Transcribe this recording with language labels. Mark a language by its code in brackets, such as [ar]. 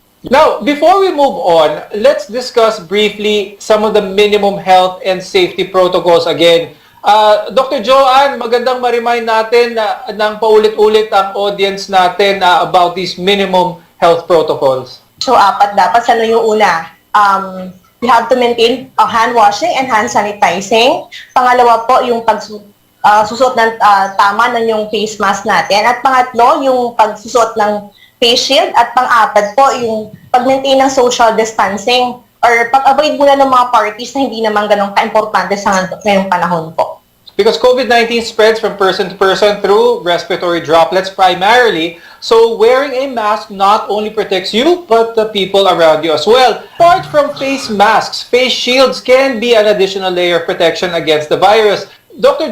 [en] Now, before we move on, let's discuss briefly some of the minimum health and safety protocols again. [tl] Dr. Joanne, magandang ma-remind natin ng paulit-ulit ang audience natin [en] about these minimum health protocols. [tl] So, apat dapat. Ano yung una? [en] We have to maintain hand washing and hand sanitizing. [tl] Pangalawa po, yung pagsusot ng tama ng yung face mask natin. At pangatlo, yung pagsusot ng face shield, at pang-apat po yung pag-maintain ng social distancing or pag-avoid muna ng mga parties na hindi naman ganun ka-importante sa ngayong panahon po. [en] Because COVID-19 spreads from person to person through respiratory droplets primarily, so wearing a mask not only protects you, but the people around you as well. Apart from face masks, face shields can be an additional layer of protection against the virus. Dr.